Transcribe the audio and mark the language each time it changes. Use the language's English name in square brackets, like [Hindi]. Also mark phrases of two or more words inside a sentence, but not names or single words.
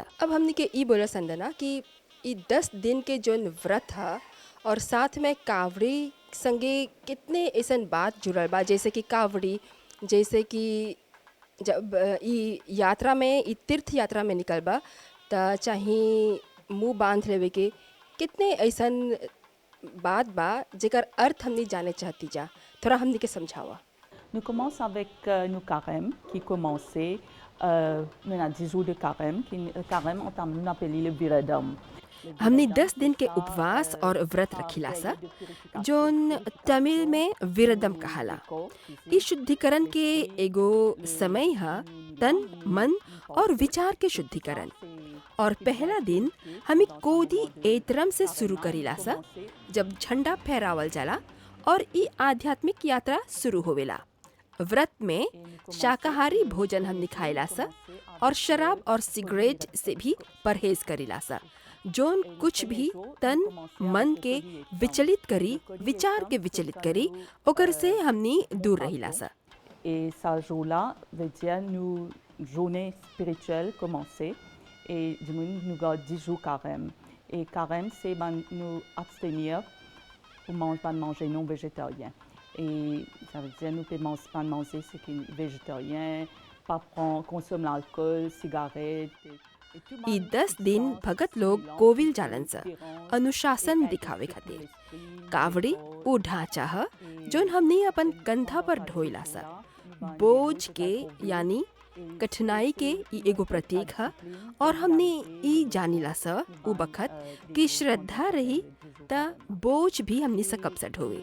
[Bhojpuri] अब हमनी के ई बोला संदना कि ई 10 दिन के जोन व्रत है और साथ में कावड़ी संगे कितने ऐसन बात जुड़ल बा, जैसे कि कावड़ी, जैसे कि जब ई यात्रा में ई तीर्थ यात्रा में निकल बा त चाहे मुंह बांध लेवे के कितने ऐसन बात बा जेकर अर्थ हमनी जाने चाहती जा। थोड़ा हमनी के समझावा। [French] Nous commençons avec nos carêmes qui commençaient, maintenant 10 jours de carême, carême on appelle le Viradam. [Bhojpuri] हमने 10 दिन के उपवास और व्रत रखिला सा जोन तमिल में विरदम कहाला। इस शुद्धिकरण के एगो समय है तन मन और विचार के शुद्धिकरण। और पहला दिन हमें कोदी एतरम से शुरू करीला सा जब झंडा फहरावल जाला और ई आध्यात्मिक यात्रा शुरू होवेला। व्रत में शाकाहारी भोजन हम खाइला सा और शराब और सिगरेट से भी परहेज करीला सा जोन कुछ भी तन मन के विचलित करी, विचार के विचलित करी, ओकर से हमनी दूर रहिला सा। [French] Et ce jour-là veut dire nous journée spirituelle commencer et nous gardons 10 jours carême. Et carême c'est nous abstenir pour manger non végétarien. Et ça veut dire nous pouvons pas manger ce qui est végétarien, pas consommer l'alcool, cigarettes. [Bhojpuri] ई 10 दिन भगत लोग कोविल जालन सा अनुशासन दिखावे खातिर। कावड़ी वो ढांचा है जोन हमने अपन कंधा पर ढोइला सा। बोझ के यानी कठिनाई के ई एगो प्रतीक है और हमने ई जानिला सा उ बखत की श्रद्धा रही ता बोझ भी हमने सकब से ढोवे।